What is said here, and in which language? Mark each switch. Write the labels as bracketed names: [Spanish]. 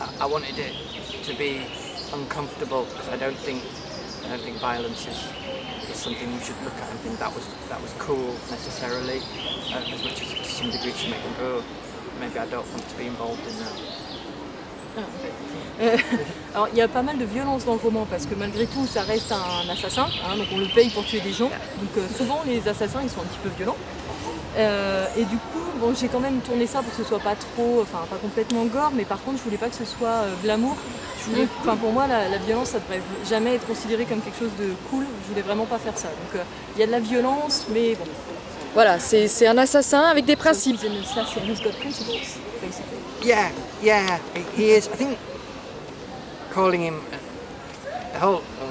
[English] I wanted it to be uncomfortable because I don't think violence is something you should look at and think that was cool necessarily, as much as to some degree you make them go, maybe I don't want to be involved in that. [French] Alors il y a pas mal de violence dans le roman parce que malgré tout ça reste un assassin, hein, donc on le paye pour tuer des gens, donc souvent les assassins ils sont un petit peu violents. Et du coup bon, j'ai quand même tourné ça pour que ce soit pas trop, enfin pas complètement gore, mais par contre je voulais pas que ce soit glamour. Pour moi la violence ça devrait jamais être considéré comme quelque chose de cool, je voulais vraiment pas faire ça. Donc il y a de la violence mais bon. Voilà, c'est un assassin avec des principes. [English] So he's an assassin who's got principles, basically. Yeah, he is. I think calling him the whole.